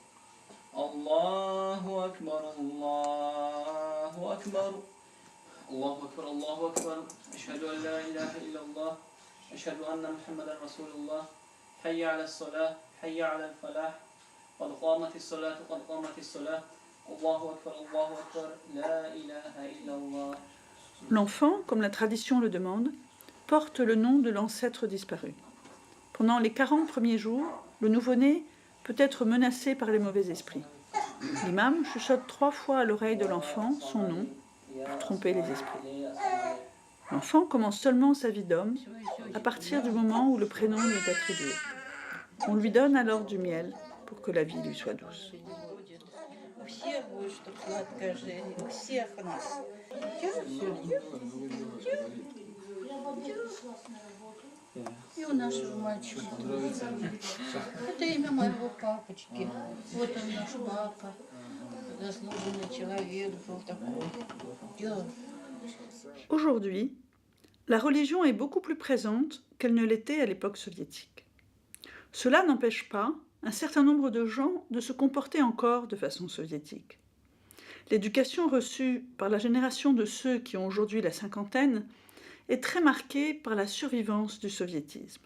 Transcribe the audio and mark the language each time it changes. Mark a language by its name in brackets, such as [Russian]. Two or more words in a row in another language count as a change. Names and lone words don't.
[Arabic] الله أكبر الله أكبر الله أكبر الله أكبر أشهد أن لا إله إلا الله أشهد أن محمدا رسول الله حي على الصلاة حي على الفلاح قد قامت الصلاة قد قامت الصلاة الله أكبر الله أكبر لا إله إلا الله. [French] L'enfant, comme la tradition le demande, porte le nom de l'ancêtre disparu. Pendant les 40 premiers jours, le nouveau-né peut être menacé par les mauvais esprits. L'imam chuchote 3 fois à l'oreille de l'enfant son nom pour tromper les esprits. L'enfant commence seulement sa vie d'homme à partir du moment où le prénom lui est attribué. On lui donne alors du miel pour que la vie lui soit douce. [Russian] И у нашего мальчика. Это имя моего папочки. Вот он наш папа. Заслуженный человек был такой. [French] Aujourd'hui, la religion est beaucoup plus présente qu'elle ne l'était à l'époque soviétique. Cela n'empêche pas un certain nombre de gens de se comporter encore de façon soviétique. L'éducation reçue par la génération de ceux qui ont aujourd'hui la cinquantaine est très marquée par la survivance du soviétisme.